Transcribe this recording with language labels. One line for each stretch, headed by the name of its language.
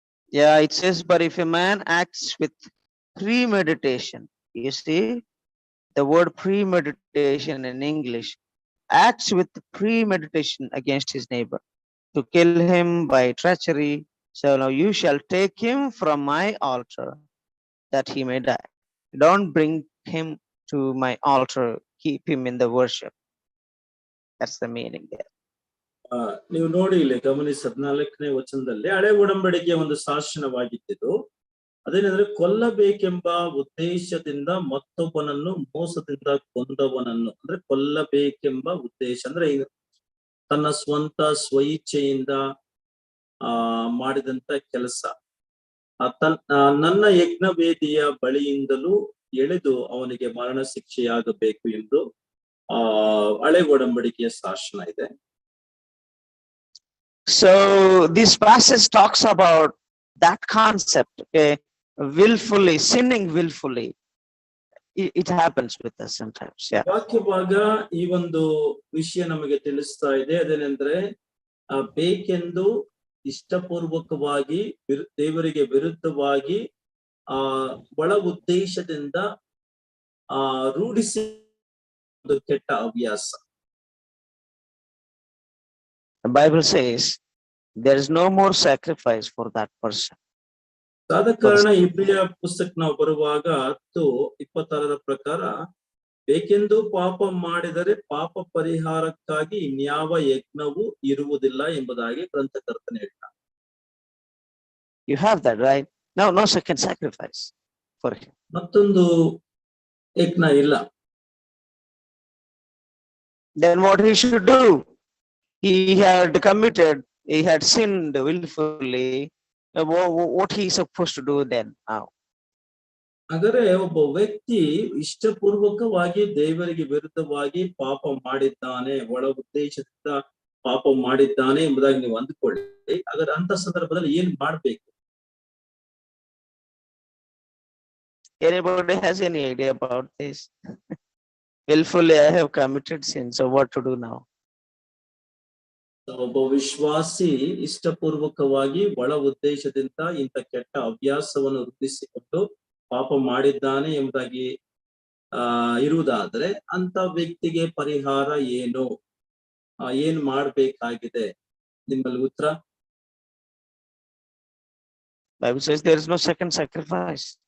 English: Yeah, it says, but if a man acts with premeditation, you see the word premeditation in English, acts with premeditation against his neighbor to kill him by treachery, so now you shall take him from my altar that he may die. Don't bring him to my altar, keep him in the worship. That's the meaning there.
Kannada: ನೀವು ನೋಡಿ ಇಲ್ಲಿ ಗಮನಿಸಿ 14ನೇ ವಚನದಲ್ಲಿ ಹಳೆ ಒಡಂಬಡಿಕೆಯ ಒಂದು ಶಾಸನವಾಗಿದ್ದು ಅದೇನೆಂದ್ರೆ ಕೊಲ್ಲಬೇಕೆಂಬ ಉದ್ದೇಶದಿಂದ ಮತ್ತೊಬ್ಬನನ್ನು ಮೋಸದಿಂದ ಕೊಂದವನನ್ನು, ಅಂದ್ರೆ ಕೊಲ್ಲಬೇಕೆಂಬ ಉದ್ದೇಶ ಅಂದ್ರೆ ತನ್ನ ಸ್ವಂತ ಸ್ವಇಚ್ಛೆಯಿಂದ ಮಾಡಿದಂತ ಕೆಲಸ, ನನ್ನ ಯಜ್ಞವೇದಿಯ ಬಳಿಯಿಂದಲೂ ಎಳೆದು ಅವನಿಗೆ ಮರಣ ಶಿಕ್ಷೆಯಾಗಬೇಕು ಎಂದು ಹಳೆ ಒಡಂಬಡಿಕೆಯ ಶಾಸನ ಇದೆ.
English: So this passage talks about that concept, okay? Willfully, sinning willfully. It happens with us sometimes. Yeah.
Kannada: ವಾಕ್ಯ ಭಾಗ ಈ ಒಂದು ವಿಷಯ ನಮಗೆ ತಿಳಿಸ್ತಾ ಇದೆ. ಅದೇನೆಂದ್ರೆ ಬೇಕೆಂದು ಇಷ್ಟಪೂರ್ವಕವಾಗಿ ದೇವರಿಗೆ ವಿರುದ್ಧವಾಗಿ ಒಳ ಉದ್ದೇಶದಿಂದ ರೂಢಿಸಿ ಒಂದು ಕೆಟ್ಟ ಹವ್ಯಾಸ.
English: The Bible says there is no more sacrifice for that person.
Kannada: ಆದ ಕಾರಣ ಇಬ್ರಿಯ ಪುಸ್ತಕ ನಾವು ಬರುವಾಗ 10:26 ಪ್ರಕಾರ ಬೇಕೆಂದು ಪಾಪ ಮಾಡಿದರೆ ಪಾಪ ಪರಿಹಾರಕ್ಕಾಗಿ ಇನ್ಯಾವ ಯಜ್ಞವೂ ಇರುವುದಿಲ್ಲ ಎಂಬುದಾಗಿ ಗ್ರಂಥಕರ್ತನು ಹೇಳ್ತಾನೆ.
English: You have that, right? No second sacrifice for him.
Kannada: ಮತ್ತೊಂದು ಯಜ್ಞ ಇಲ್ಲ.
English: Then what he should do? He had sinned willfully. What he is supposed to do then now?
Kannada: ಹಾಗಾದ್ರೆ ಒಬ್ಬ ವ್ಯಕ್ತಿ ಇಷ್ಟಪೂರ್ವಕವಾಗಿ ದೇವರಿಗೆ ವಿರುದ್ಧವಾಗಿ ಪಾಪ ಮಾಡಿದ್ದಾನೆ, ಒಳ ಉದ್ದೇಶದಿಂದ ಪಾಪ ಮಾಡಿದ್ದಾನೆ ಎಂಬುದಾಗಿ ನೀವು ಅಂದುಕೊಳ್ಳಿ. ಹಾಗಾದ್ರೆ ಅಂತ ಸಂದರ್ಭದಲ್ಲಿ ಏನ್ ಮಾಡ್ಬೇಕು?
English: Anybody has any idea about this? Willfully I have committed sin, so what to do now?
Kannada: ಒಬ್ಬ ವಿಶ್ವಾಸಿ ಇಷ್ಟಪೂರ್ವಕವಾಗಿ ಒಳ ಉದ್ದೇಶದಿಂದ ಇಂಥ ಕೆಟ್ಟ ಹವ್ಯಾಸವನ್ನು ರೂಪಿಸಿಕೊಂಡು ಪಾಪ ಮಾಡಿದ್ದಾನೆ ಎಂಬುದಾಗಿ ಇರುವುದಾದ್ರೆ ಅಂತ ವ್ಯಕ್ತಿಗೆ ಪರಿಹಾರ ಏನು, ಏನ್ ಮಾಡ್ಬೇಕಾಗಿದೆ? ನಿಮ್ಮಲ್ಲಿ ಉತ್ತರ?
English: Bible says there is no second sacrifice.